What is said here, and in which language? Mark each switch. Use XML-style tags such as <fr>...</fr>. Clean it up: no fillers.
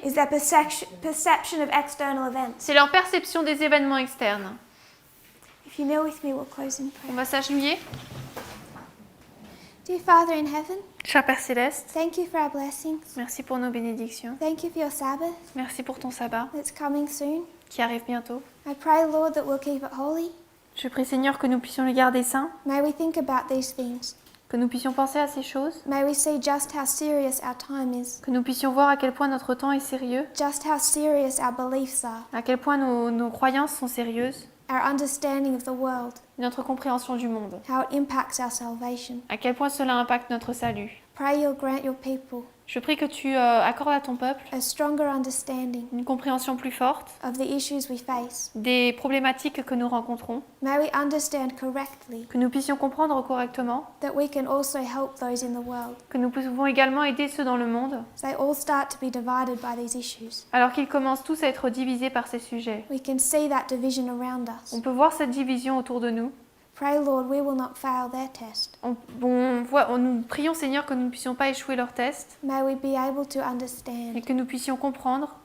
<en>is their perception of external events.</en> <fr>c'est leur perception des événements externes.</fr> <en>If you kneel with me, we'll close in</en> <fr>On</fr> <en>prayer.</en> <fr>va s'agenouiller.</fr> <en>Dear Father in heaven,</en> <fr>Cher Père Céleste,</fr> <en>thank you for our blessings.</en> <fr>merci pour nos bénédictions.</fr> <en>Thank you for your Sabbath</en> <fr>Merci pour ton sabbat</fr> <en>that's coming soon.</en> <fr>qui arrive bientôt.</fr> <en>I pray, Lord, that we'll keep it holy.</en> <fr>Je prie Seigneur que nous puissions le garder saint,</fr> <en>May we think about these things.</en> <fr>que nous puissions penser à ces choses,</fr> <en>May we see just how serious our time is,</en> <fr>que nous puissions voir à quel point notre temps est sérieux,</fr> <en>just how serious our beliefs are,</en> <fr>à quel point nos croyances sont sérieuses,</fr> <en>our understanding of the world,</en> <fr>notre compréhension du monde,</fr> <en>how it impacts our salvation.</en> <fr>à quel point cela impacte notre salut.</fr> <en>Pray you'll grant your people</en> <fr>Je prie que tu accordes à ton peuple</fr> <en>a stronger understanding</en> <fr>une compréhension plus forte</fr> <en>of the issues we face.</en> <fr>des problématiques que nous rencontrons,</fr> <en>May we understand correctly</en> <fr>que nous puissions comprendre correctement,</fr> <en>that we can also help those in the world.</en> <fr>que nous pouvons également aider ceux dans le monde,</fr> <en>As they all start to be divided by these issues,</en> <fr>alors qu'ils commencent tous à être divisés par ces sujets.</fr> <en>we can see that division around us,</en> <fr>On peut voir cette division autour de nous,</fr> <en>Pray, Lord, we will not fail their test.</en> <fr>Nous prions, Seigneur, que nous ne puissions pas échouer leur test</fr> <en>May we be able to</en> <fr>et</fr> <en>understand,</en> <fr>que nous puissions comprendre,</fr>